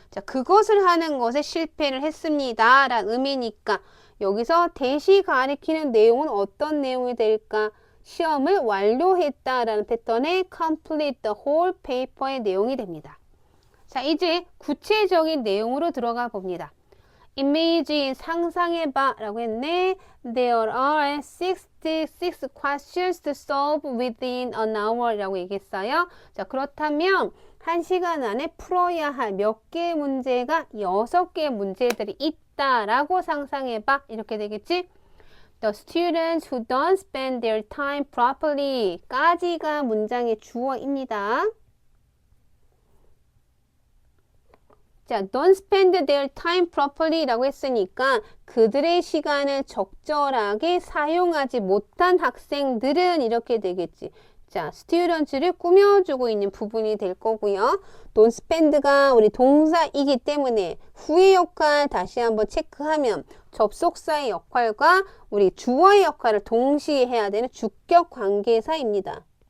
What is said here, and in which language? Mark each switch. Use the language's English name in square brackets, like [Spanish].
[Korean] 자, 그것을 하는 것에 실패를 했습니다. 라는 의미니까 여기서 대시 가리키는 내용은 어떤 내용이 될까? 시험을 완료했다라는 패턴의 [English] complete the whole paper [Korean] 의 내용이 됩니다. 자, 이제 구체적인 내용으로 들어가 봅니다. Imagine, 상상해봐 라고 했네. [English] There are 66 questions to solve within an hour [Korean] 라고 얘기했어요. 자, 그렇다면 1시간 안에 풀어야 할 몇 개의 문제가 6개의 문제들이 있다라고 상상해봐. 이렇게 되겠지? [English] The students who don't spend their time properly [Korean] 까지가 문장의 주어입니다. 자, [English] don't spend their time properly [Korean] 라고 했으니까 그들의 시간을 적절하게 사용하지 못한 학생들은 이렇게 되겠지. 자, students를 꾸며주고 있는 부분이 될 거고요. don't spend가 우리 동사이기 때문에 후의 역할 다시 한번 체크하면 접속사의 역할과 우리 주어의 역할을 동시에 해야 되는 주격 관계사입니다.